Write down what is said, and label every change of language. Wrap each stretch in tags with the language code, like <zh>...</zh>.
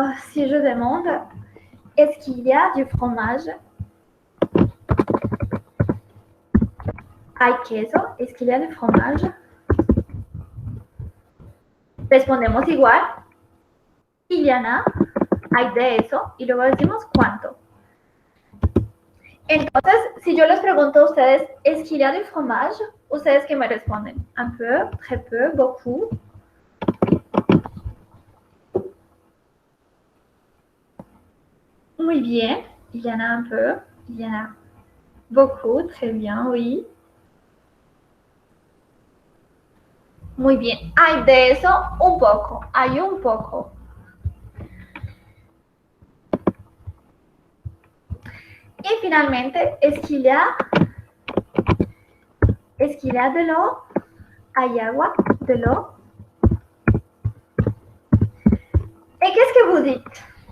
<fr>Si je demande est-ce qu'il y a du fromage,</fr> <es>¿hay queso?</es> <fr>¿Est-ce qu'il y a du fromage?</fr> <es>Respondemos igual,</es> <fr>il y en a,</fr> <es>hay de eso, y luego decimos cuánto. Entonces, si yo les pregunto a ustedes,</es> <fr>¿est-ce qu'il y a du fromage?</fr> <es>¿Ustedes qué me responden?</es> <fr>Un peu, très peu, beaucoup.</fr> <es>Muy bien,</es> <fr>il y en a un peu, il y en a beaucoup, très bien, oui.</fr> <es>Muy bien, hay de eso un poco, hay un poco.</es> <fr>Y finalmente, est-ce qu'il y a de l'eau?</fr> <es>¿Hay agua?</es> <fr>De l'eau? Et qu'est-ce que vous dites?</fr>